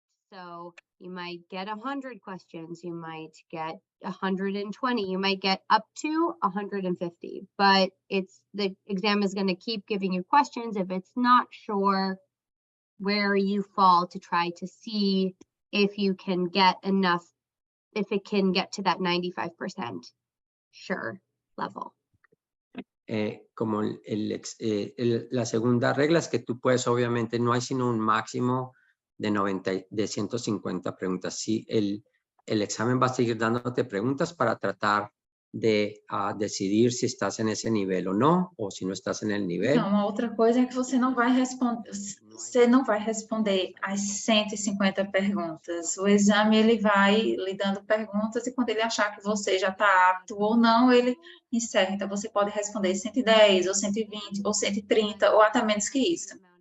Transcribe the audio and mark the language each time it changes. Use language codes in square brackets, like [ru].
[en] So you might get 100 questions, you might get 120, you might get up to 150, but the exam is going to keep giving you questions if it's not sure where you fall, to try to see if you can get enough, if it can get to that 95% sure level. [es] Como la segunda regla es que tú puedes, obviamente, no hay sino un máximo de 150 preguntas. Sí, el examen va a seguir dándote preguntas para tratar de decidir se estás en [pt] esse nível ou não, ou se não [es] estás en el nivel. [pt] Então, uma outra coisa é que você não vai responder as 150 perguntas. O exame ele vai lhe dando perguntas e quando ele achar que você já está apto ou não, ele encerra. Então, você pode responder 110, ou 120, ou 130, ou até menos que isso.